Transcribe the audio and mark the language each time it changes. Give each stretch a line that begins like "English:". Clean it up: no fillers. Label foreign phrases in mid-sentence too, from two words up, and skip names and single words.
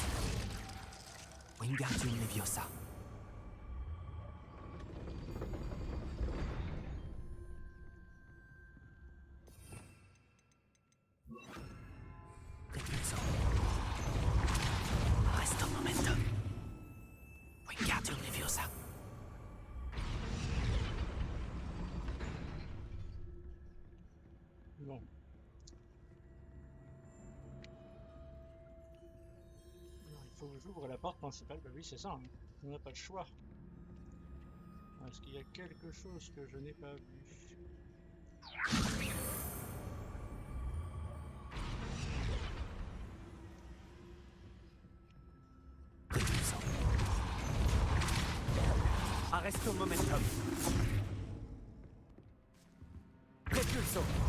French: Wingardium Leviosa. Repulsant. Arresto momentum. Wingardium Leviosa. Bon. Alors, il faut que j'ouvre la porte principale. Bah oui, c'est ça, hein. On n'a pas le choix. Est-ce qu'il y a quelque chose que je n'ai pas vu? Repulsant. Arresto momentum. Repulsant.